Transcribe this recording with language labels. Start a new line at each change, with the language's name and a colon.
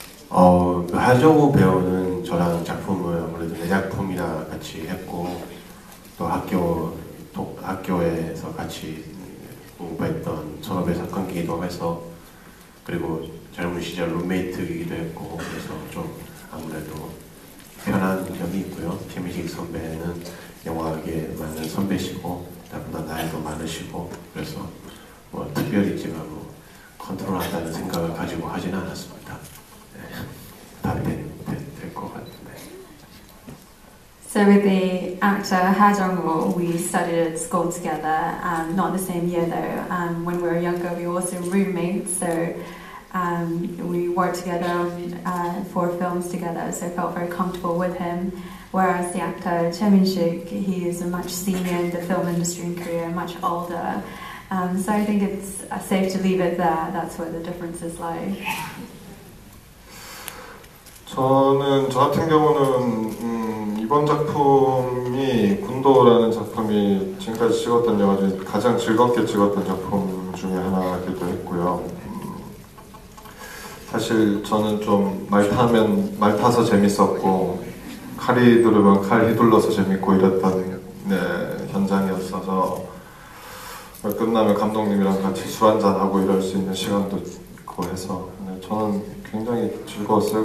Korean: 하정우 배우는 저랑 작품을 아무래도 내 작품이라 같이 했고 또 학교에서 같이 공부했던 선후배 사건이기도 해서 그리고 젊은 시절 룸메이트이기도 했고 그래서 좀 아무래도 편한 점이 있고요. 최민식 선배는 영화계에 많은 선배시고 나보다 나이도 많으시고 그래서 뭐 특별히 제가 뭐 컨트롤한다는 생각을 가지고 하지는 않았습니다. 답이 될 것 같은데.
English: So with the actor Ha Jung-woo, we studied at school together, not the same year though. When we were younger, we were also roommates, so we worked together on 4 films together, so I felt very comfortable with him. Whereas the actor Choi Min-sik, he is much senior in the film industry in Korea, much older. So I think it's safe to leave it there. That's where the differences lie.
Korean: 저 같은 경우는 이번 작품이 군도라는 작품이 지금까지 찍었던 영화 중에 가장 즐겁게 찍었던 작품 중에 하나이기도 했고요. 사실 저는 좀 말 타서 재밌었고 칼이 두르면 칼 휘둘러서 재밌고 이랬던 현장이었어서 끝나면 감독님이랑 같이 술 한잔하고 이럴 수 있는 시간도 있고 해서 저는 굉장히 즐거웠어요.